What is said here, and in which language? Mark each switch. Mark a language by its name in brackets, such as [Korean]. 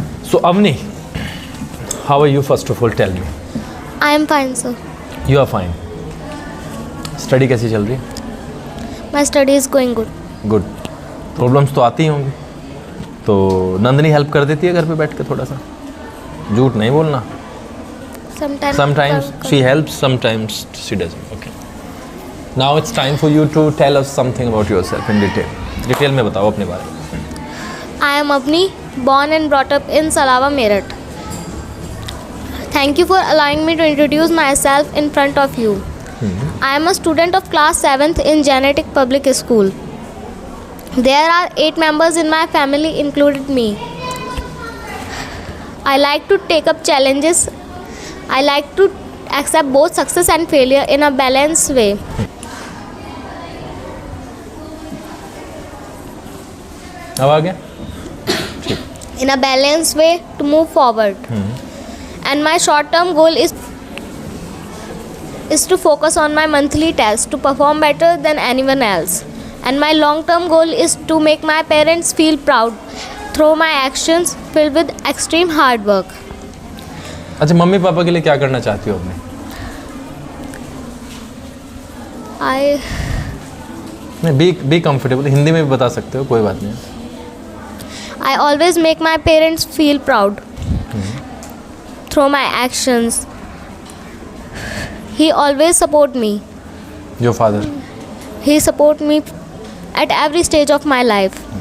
[English] So Avani, how are you? First of all tell me. I am fine, sir. You are fine. [Hindi] Study कैसी चल रही है? [English] My study is going good. Good. [Hindi] Problems तो आती ही होंगी, तो नंदनी हेल्प कर देती है घर पे बैठ के थोड़ा सा? झूठ नहीं बोलना। [English] Sometimes. Sometimes she helps, sometimes she doesn't. Okay. Now it's time for you to tell us something about yourself in detail. [Hindi] Detail में बताओ अपने बारे में। [English] I am Avni, born and brought up in Salawa, Meerut. Thank you for allowing me to introduce myself in front of you. I am a student of class 7th in Genetic Public School. There are 8 members in my family, included me. I like to take up challenges. I like to accept both success and failure in a balanced way. [Hindi] अब आ गया? [English] In a balanced way to move forward. And my short-term goal is to focus on my monthly test to perform better than anyone else. And my long-term goal is to make my parents feel proud through my actions filled with extreme hard work. [Hindi] अच्छा, mummy papa के लिए क्या करना चाहती हो अपने? नहीं, [English] be comfortable, [Hindi] Hindi में भी बता सकते हो, कोई बात नहीं। [English] I always make my parents feel proud through my actions. He always support me. Your father? He support me at every stage of my life.